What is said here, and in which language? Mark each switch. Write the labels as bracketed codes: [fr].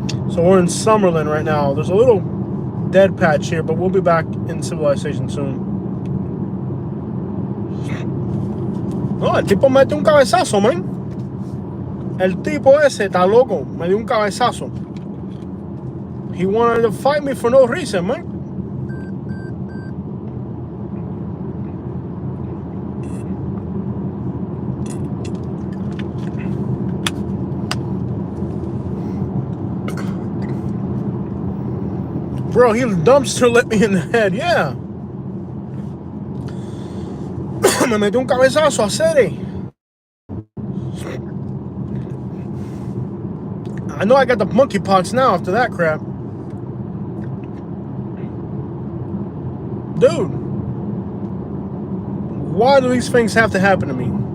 [en] So we're in Summerlin right now. There's a little dead patch here, but we'll be back in civilization soon. [es] No, el tipo mete un cabezazo, [en] man. [es] El tipo ese está loco. Me dio un cabezazo. [en] He wanted to fight me for no reason, man. Bro, he dumpster lit me in the head, yeah. [es] Me metió un cabezazo a serie. [en] I know I got the monkeypox now after that crap. Dude. Why do these things have to happen to me?